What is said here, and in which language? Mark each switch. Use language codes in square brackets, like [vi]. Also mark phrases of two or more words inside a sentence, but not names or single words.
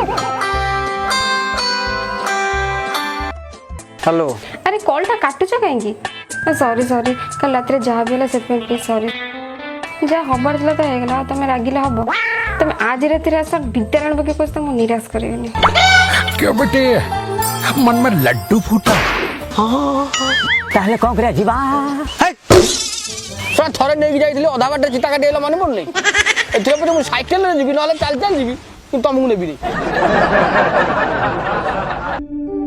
[or] ହ୍ୟାଲୋ। ଆରେ କଲଟା କାଟୁଛ କାହିଁକି? ସରି ସରି କାଲି ରାତିରେ ଯାହା ବି ହେଲା ସେଥିପାଇଁ ପ୍ଲିଜ୍ ସରି। ଯାହା ହବାର ଥିଲା ତ ହେଇଗଲା, ଆଉ ତମେ ରାଗିଲେ ହବ? ତମେ ଆଜି ରାତିରେ ଆସ ଭିତରେ ଆଣିବ କି କହୁଛ, ମୁଁ ନିରାଶ କରିବିନି। [hi] क्यों बेटे मन में लड्डू फूटा? [or] ତାହେଲେ କଣ କରିବା ଯିବା? ଥରେ ନେଇକି ଯାଇଥିଲି ଅଧା ବାଟରେ ଚିତା କାଟି ହେଲା ମନେ ପଡୁନି। ଏଥିରେ ମୁଁ ସାଇକେଲରେ ଯିବି ନହେଲେ ଚାଲି ଚାଲି ଯିବି, କିନ୍ତୁ ତମକୁ ନେବିନି।